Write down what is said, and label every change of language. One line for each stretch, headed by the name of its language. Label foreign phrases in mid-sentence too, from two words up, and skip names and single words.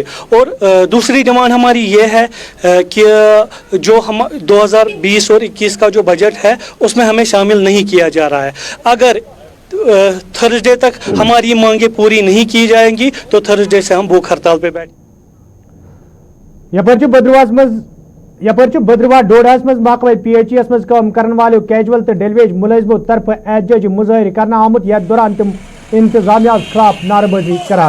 Hindi: और दूसरी डिमांड हमारी ये है कि जो हम 2020 और 21 का जो बजट है उसमें हमें शामिल नहीं किया जा रहा है। अगर थर्सडे तक हमारी मांगे पूरी नहीं की जाएंगी तो थर्सडे से हम भूख हड़ताल पे बैठ।
Kashmiri: यपर बद्रवाह डोडास मज महकमे PHES मज काम करने वाले कैजुअल तो डेलीवेज मुलाजमों तरफ एहतजाजी मुजाहिर करना आमुत यथ दौरान तम इंतजामिया खिलाफ नारेबाजी करान।